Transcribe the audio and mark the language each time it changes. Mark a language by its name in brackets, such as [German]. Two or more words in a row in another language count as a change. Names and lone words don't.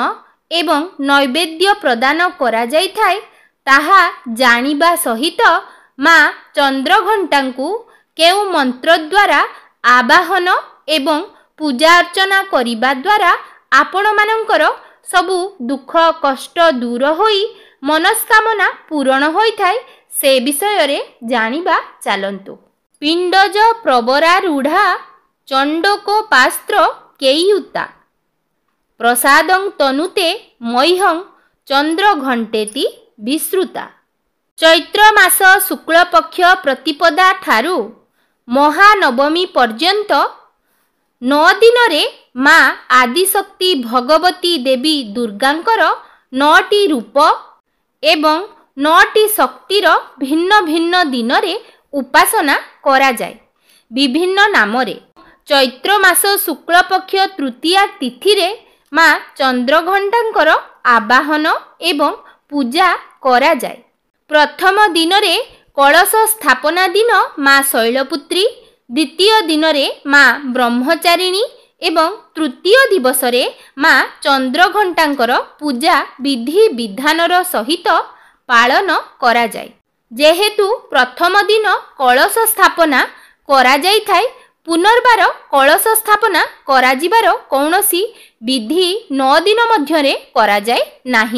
[Odia] ଏବଂ ନୈବେଦ୍ୟ ପ୍ରଦାନ କରାଯାଇ ଥାଏ ତାହା ଜାଣିବା ସହିତ ମାଁ ଚନ୍ଦ୍ରଘଣ୍ଟାଙ୍କୁ କେଉଁ ମନ୍ତ୍ର ଦ୍ୱାରା ଆବାହନ ଏବଂ ପୂଜା ଅର୍ଚ୍ଚନା କରିବା ଦ୍ୱାରା ଆପଣ ମାନଙ୍କର ସବୁ ଦୁଃଖ କଷ୍ଟ ଦୂର ହୋଇ ମନସ୍କାମନା ପୂରଣ ହୋଇ ଥାଏ ସେ ବିଷୟରେ ଜାଣିବା ଚାଲନ୍ତୁ। [Sanskrit] पिंडज प्रवरारूढ़ा चंडकोपास्त्र केयुता प्रसादं तनुते मह्यं चंद्र घंटेति विश्रुता। [Odia] ଚୈତ୍ର ମାସ ଶୁକ୍ଳ ପକ୍ଷ ପ୍ରତିପଦା ଠାରୁ ମହାନବମୀ ପର୍ଯ୍ୟନ୍ତ 9 ଦିନରେ ମାଁ ଆଦିଶକ୍ତି ଭଗବତୀ ଦେବୀ ଦୁର୍ଗାଙ୍କର 9ଟି ରୂପ ଏବଂ 9ଟି ଶକ୍ତିର ଭିନ୍ନ ଭିନ୍ନ ଦିନରେ ଉପାସନା କରାଯାଏ ବିଭିନ୍ନ ନାମରେ। ଚୈତ୍ର ମାସ ଶୁକ୍ଳ ପକ୍ଷ ତୃତୀୟା ତିଥିରେ ମାଁ ଚନ୍ଦ୍ରଘଣ୍ଟାଙ୍କର ଆବାହନ ଏବଂ ପୂଜା କରାଯାଏ। ପ୍ରଥମ ଦିନରେ କଳସ ସ୍ଥାପନା ଦିନ ମାଁ ଶୈଳପୁତ୍ରୀ, ଦ୍ୱିତୀୟ ଦିନରେ ମାଁ ବ୍ରହ୍ମଚାରିଣୀ ଏବଂ ତୃତୀୟ ଦିବସରେ ମାଁ ଚନ୍ଦ୍ରଘଣ୍ଟାଙ୍କର ପୂଜା ବିଧି ବିଧାନର ସହିତ ପାଳନ କରାଯାଏ। ଯେହେତୁ ପ୍ରଥମ ଦିନ କଳସ ସ୍ଥାପନା କରାଯାଇ ଥାଏ, ପୁନର୍ବାର କଳସ ସ୍ଥାପନା କରାଯିବାର କୌଣସି ବିଧି 9 ଦିନ ମଧ୍ୟରେ କରାଯାଏ ନାହିଁ।